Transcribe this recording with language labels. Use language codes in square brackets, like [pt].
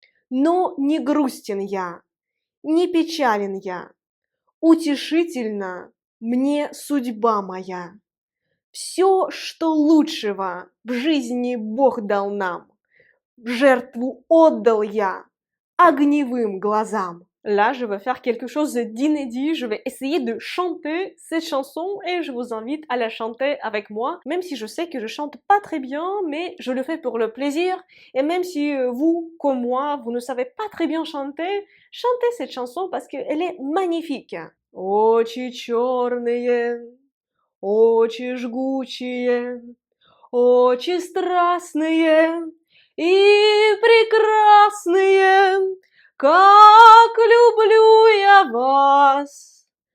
[ru] Но не грустен я, не печален я, утешительна мне судьба моя. Все, что лучшего в жизни Бог дал нам, в жертву отдал я огневым глазам. [fr] Là, je vais faire quelque chose d'inédit, je vais essayer de chanter cette chanson et je vous invite à la chanter avec moi, même si je sais que je chante pas très bien, mais je le fais pour le plaisir, et même si vous, comme moi, vous ne savez pas très bien chanter, chantez cette chanson parce qu'elle est magnifique. [ru] Очи черные, очи жгучие, очи страстные и прекрасные. Как люблю я вас,